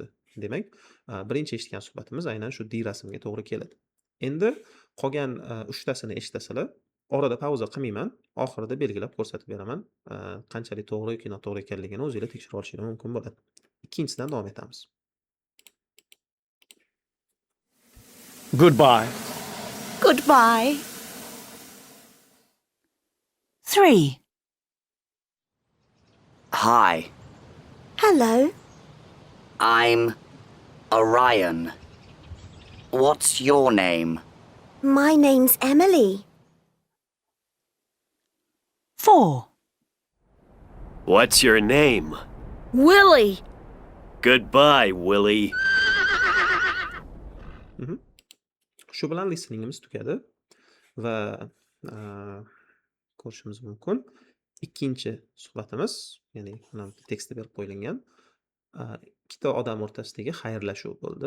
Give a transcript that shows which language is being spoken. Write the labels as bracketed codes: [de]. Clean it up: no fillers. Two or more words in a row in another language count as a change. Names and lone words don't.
[uz] Demak, birinchi eshitgan suhbatimiz aynan shu D rasmga to'g'ri keladi. Endi qolgan 3 tasini eshitasizlar. Orada pauza qilmayman. Oxirida belgilab ko'rsatib beraman. Qanchalik to'g'ri yoki noto'g'ri ekanligini o'zingizlar tekshirib olishingiz mumkin bo'ladi. Ikkinchisidan davom etamiz. [en] Goodbye. Goodbye. 3. Hi. Hello. I'm Orion. What's your name? My name's Emily. 4. What's your name? Willie. Goodbye, Willie. [uz] Shu bilan listeningimiz tugadi va ko'rishimiz mumkin. Ikkinchi suhbatimiz, ya'ni mana tekstda berib qo'yilgan ikkita odam o'rtasidagi xayrlashuv bo'ldi.